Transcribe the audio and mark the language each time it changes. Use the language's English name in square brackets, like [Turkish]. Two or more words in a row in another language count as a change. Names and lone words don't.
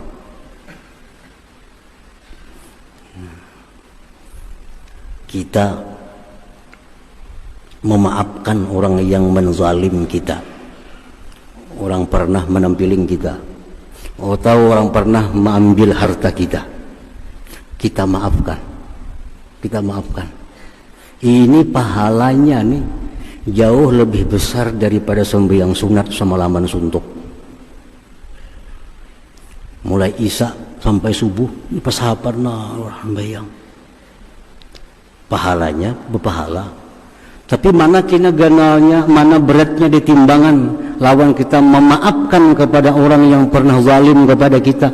[Indonesian] Kita memaafkan orang yang menzalim kita, orang pernah menampiling kita, atau orang pernah mengambil harta kita, kita maafkan. Ini pahalanya nih jauh lebih besar daripada sembahyang sunat semalaman suntuk. [Banjar] Mulai isya sampai subuh ini pasahapan orang bayang. Pahalanya berpahala, tapi mana kena ganalnya, mana beratnya di timbangan lawan kita memaafkan kepada orang yang pernah zalim kepada kita.